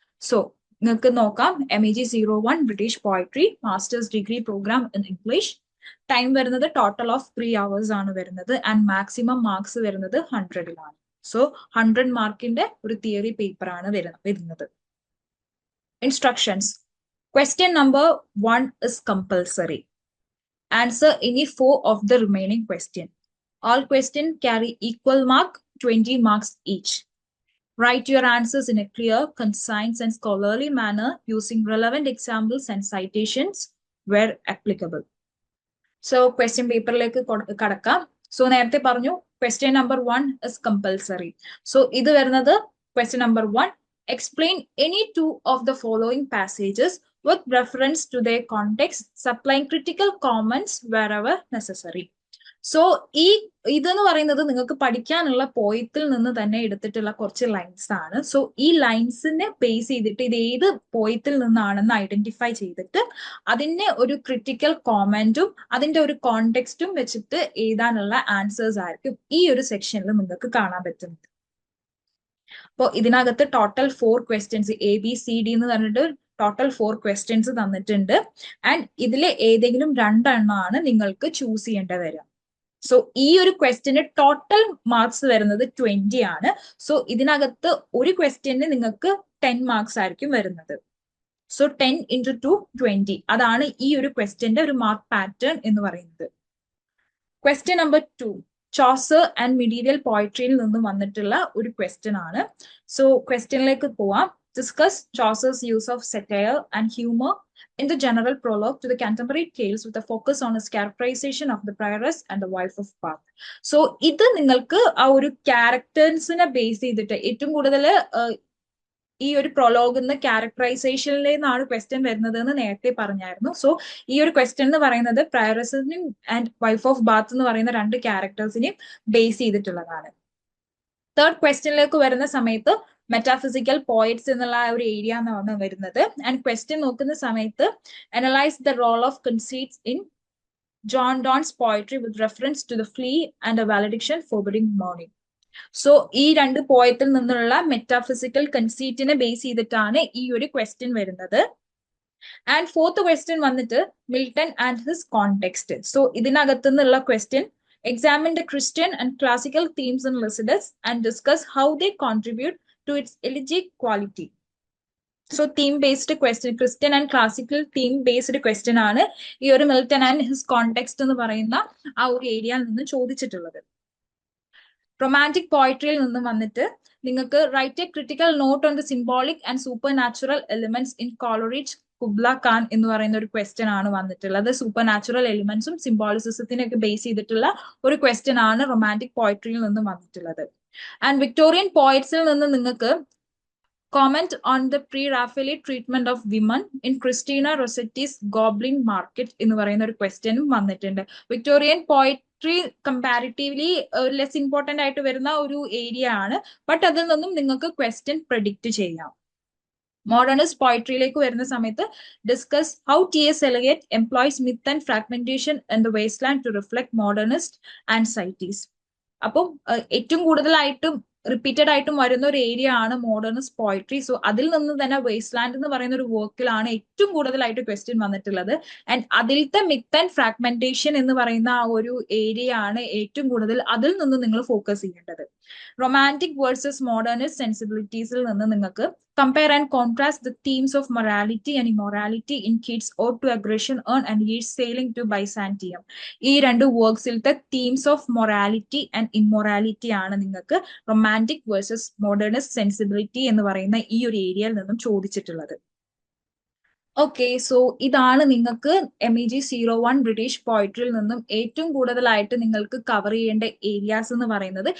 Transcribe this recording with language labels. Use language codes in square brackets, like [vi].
[ml] So നിങ്ങൾക്ക് നോക്കാം. MEG01 British poetry masters degree programme in English. Time വരുന്നത് total of 3 hours ആണ് വരുന്നത്. ആൻഡ് മാക്സിമം മാർക്സ് വരുന്നത് 100-ലാണ്. സോ 100 മാർക്കിന്റെ ഒരു തിയറി പേപ്പർ ആണ് വരുന്നത്. [en] Instructions. Question number 1 is compulsory. Answer any 4 of the remaining question. All questions carry equal mark, 20 marks each. Write your answers in a clear, concise and scholarly manner using relevant examples and citations where applicable. So question paper like kadakam. So [ml] നേരത്തെ പറഞ്ഞു [en] question number 1 is compulsory. So [ml] ഇത് വരുന്നത് [en] question number 1. Explain any 2 of the following passages with reference to their context, supplying critical comments wherever necessary. [ml] So ഇതെന്ന് പറയുന്നത് നിങ്ങൾക്ക് പഠിക്കാനുള്ള പോയത്തിൽ നിന്ന് തന്നെ എടുത്തിട്ടുള്ള കുറച്ച് ലൈൻസ് ആണ്. സോ ഈ ലൈൻസിനെ ബേസ് ചെയ്തിട്ട് ഇത് ഏത് പോയത്തിൽ നിന്നാണെന്ന് ഐഡന്റിഫൈ ചെയ്തിട്ട് അതിന്റെ ഒരു ക്രിട്ടിക്കൽ കോമെന്റും അതിന്റെ ഒരു കോണ്ടെക്സ്റ്റും വെച്ചിട്ട് എഴുതാനുള്ള ആൻസേഴ്സ് ആയിരിക്കും ഈ ഒരു സെക്ഷനിൽ നിങ്ങൾക്ക് കാണാൻ പറ്റുന്നത്. അപ്പോൾ ഇതിനകത്ത് ടോട്ടൽ 4 ക്വസ്റ്റ്യൻസ് ABCD എന്ന് പറഞ്ഞിട്ട് ടോട്ടൽ 4 ക്വസ്റ്റ്യൻസ് തന്നിട്ടുണ്ട്. ആൻഡ് ഇതിലെ ഏതെങ്കിലും 2 എണ്ണമാണ് നിങ്ങൾക്ക് ചൂസ് ചെയ്യേണ്ടി വരിക. സോ ഈ ഒരു ക്വസ്റ്റ്യന് ടോട്ടൽ മാർക്സ് വരുന്നത് 20 ആണ്. സോ ഇതിനകത്ത് ഒരു ക്വസ്റ്റ്യന് നിങ്ങൾക്ക് 10 മാർക്സ് ആയിരിക്കും വരുന്നത്. സോ 10 × 2 20. അതാണ് ഈ ഒരു ക്വസ്റ്റ്യന്റെ ഒരു മാർക്ക് പാറ്റേൺ എന്ന് പറയുന്നത്. Question number 2 Chaucer and medieval പോയട്രിയിൽ നിന്നും വന്നിട്ടുള്ള ഒരു ക്വസ്റ്റ്യൻ ആണ്. സോ ക്വസ്റ്റ്യനിലേക്ക് പോവാം. [en] Discuss Chaucer's use of satire and humor in the general prologue to the contemporary tales with a focus on his characterization of the prioress and the wife of Bath. [ml] So ഇത് നിങ്ങൾക്ക് ആ ഒരു ക്യാരക്ടേഴ്സിനെ base ചെയ്തിട്ട് ഏറ്റവും കൂടുതൽ ഈ ഒരു പ്രൊലോഗിന്ന് ക്യാരക്ടറൈസേഷനിൽ നിന്നാണ് ക്വസ്റ്റ്യൻ വരുന്നത് എന്ന് നേരത്തെ പറഞ്ഞായിരുന്നു. സോ ഈ ഒരു ക്വസ്റ്റ്യൻ എന്ന് പറയുന്നത് പ്രയറസിനെയും ആൻഡ് വൈഫ് ഓഫ് ബാത്ത് എന്ന് പറയുന്ന 2 ക്യാരക്ടേഴ്സിനെയും ബേസ് ചെയ്തിട്ടുള്ളതാണ്. തേർഡ് ക്വസ്റ്റ്യനിലേക്ക് വരുന്ന സമയത്ത് മെറ്റാഫിസിക്കൽ പോയിറ്റ്സ് എന്നുള്ള ഒരു ഏരിയ എന്നാണ് വരുന്നത്. [en] and [ml] ക്വസ്റ്റ്യൻ നോക്കുന്ന സമയത്ത് [en] Analyse the role of conceits in John Donne's poetry with reference to the flea and a valediction forbidding mourning. [ml] So ഈ 2 പോയത്തിൽ നിന്നുള്ള മെറ്റാഫിസിക്കൽ കൺസീറ്റിനെ ബേസ് ചെയ്തിട്ടാണ് ഈ ഒരു ക്വസ്റ്റ്യൻ വരുന്നത്. ആൻഡ് ഫോർത്ത് ക്വസ്റ്റ്യൻ വന്നിട്ട് Milton and his context. So ഇതിനകത്തു നിന്നുള്ള question [en] examine the Christian and classical themes in Lycidas and discuss how they contribute to its elegiac quality. So theme based question, [ml] Christian and classical theme based question ആണ് ഈ ഒരു Milton and his context എന്ന് പറയുന്ന ആ ഒരു ഏരിയയിൽ നിന്ന് ചോദിച്ചിട്ടുള്ളത്. [en] romantic പോയട്രിയിൽ [ml] നിന്ന് വന്നിട്ട് നിങ്ങൾക്ക് [en] write a critical note on the symbolic and supernatural elements in Coleridge Kubla Khan [ml] എന്ന് പറയുന്ന ഒരു ക്വസ്റ്റ്യൻ ആണ് വന്നിട്ടുള്ളത്. സൂപ്പർ നാച്ചുറൽ എലിമെന്റ്സും സിംബോളിസിസത്തിനൊക്കെ ബേസ് ചെയ്തിട്ടുള്ള ഒരു ക്വസ്റ്റ്യൻ ആണ് റൊമാൻറ്റിക് പോയട്രിയിൽ നിന്ന് വന്നിട്ടുള്ളത്. [en] and Victorian പോയറ്റ്സിൽ [ml] നിന്ന് നിങ്ങൾക്ക് [en] comment on the pre-Raphaelite treatment of women in Christina Rossetti's Goblin Market [ml] എന്ന് പറയുന്ന ഒരു ക്വസ്റ്റ്യനും വന്നിട്ടുണ്ട്. Victorian poetry comparatively less important ആയിട്ട് വരുന്ന ഒരു ഏരിയ ആണ്. ബട്ട് അതിൽ നിന്നും നിങ്ങൾക്ക് ക്വസ്റ്റ്യൻ പ്രെഡിക്റ്റ് ചെയ്യാം. [en] modernist [ml] പോയട്രിയിലേക്ക് വരുന്ന സമയത്ത് [en] Discuss how TS Eliot employs myth and fragmentation in the wasteland to reflect modernist anxieties. [ml] അപ്പം ഏറ്റവും കൂടുതലായിട്ടും റിപ്പീറ്റഡ് ആയിട്ടും വരുന്ന ഒരു ഏരിയ ആണ് മോഡേണിസ്റ്റ് പോയട്രി. സോ അതിൽ നിന്ന് തന്നെ വേസ്റ്റ്ലാൻഡ് എന്ന് പറയുന്ന ഒരു വർക്കിലാണ് ഏറ്റവും കൂടുതലായിട്ട് ക്വസ്റ്റ്യൻ വന്നിട്ടുള്ളത്. ആൻഡ് അതിലത്തെ മിത്ത് ആൻഡ് ഫ്രാഗ്മെന്റേഷൻ എന്ന് പറയുന്ന ആ ഒരു ഏരിയ ആണ് ഏറ്റവും കൂടുതൽ അതിൽ നിന്ന് നിങ്ങൾ ഫോക്കസ് ചെയ്യേണ്ടത്. റൊമാൻറ്റിക് വേഴ്സസ് മോഡേണിസ്റ്റ് സെൻസിബിലിറ്റീസിൽ നിന്ന് നിങ്ങൾക്ക് [en] Compare and contrast the themes of morality and immorality in Kids Ode to Aggression, Earn and Years Sailing to Byzantium. [ml] ഈ രണ്ട് വർക്ക്സിലത്തെ themes of morality and immorality ആണ് നിങ്ങൾക്ക് റൊമാൻറ്റിക് വേഴ്സസ് മോഡേണിസ്റ്റ് സെൻസിബിലിറ്റി എന്ന് പറയുന്ന ഈ ഒരു ഏരിയയിൽ നിന്നും ചോദിച്ചിട്ടുള്ളത്. ഓക്കെ, സോ ഇതാണ് നിങ്ങൾക്ക് MEG01 ബ്രിട്ടീഷ് പോയിട്രിയിൽ നിന്നും ഏറ്റവും കൂടുതലായിട്ട് നിങ്ങൾക്ക് കവർ ചെയ്യേണ്ട ഏരിയാസ് എന്ന് പറയുന്നത്.